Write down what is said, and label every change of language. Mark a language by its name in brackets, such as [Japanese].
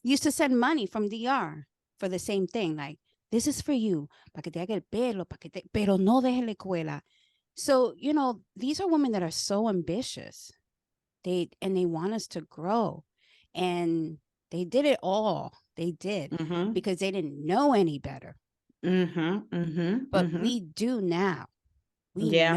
[English] used to send money from DR for the same thing. Like, this is for you, [Spanish] para que te haga el pelo, pero no deje la escuela. [English] So, you know, these are women that are so ambitious. They want us to grow. And they did it all. They did Mhm. because they didn't know any better. Mhm. Mhm. But Mhm. we do now. We Yeah,